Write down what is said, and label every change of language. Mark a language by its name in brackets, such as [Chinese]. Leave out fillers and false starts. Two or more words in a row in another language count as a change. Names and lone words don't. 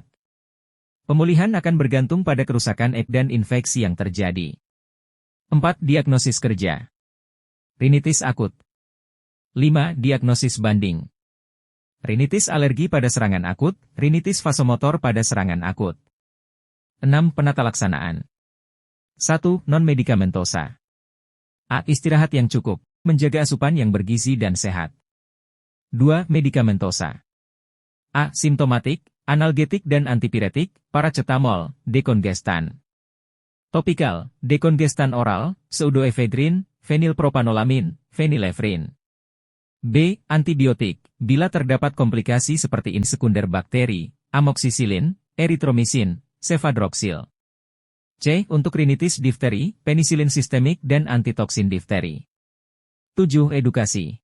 [Indonesian] Pemulihan akan bergantung pada kerusakan dan infeksi yang terjadi. 4. Diagnosis kerja. Rinitis akut. 5. Diagnosis banding. Rinitis alergi pada serangan akut, rinitis vasomotor pada serangan akut. 6. Penata laksanaan. 1. Non-medikamentosa. A. Istirahat yang cukup, menjaga asupan yang bergizi dan sehat. 2. Medikamentosa. A. Simptomatik, analgetik dan antipiretik, paracetamol, dekongestan. Topikal, dekongestan oral, pseudoephedrine, fenilpropanolamin, phenylephrine. B. Antibiotik, bila terdapat komplikasi seperti sekunder bakteri, amoxicillin, erythromycin, cefadroxil. C. Untuk rinitis difteri, penisilin sistemik dan antitoksin difteri. 7. Edukasi.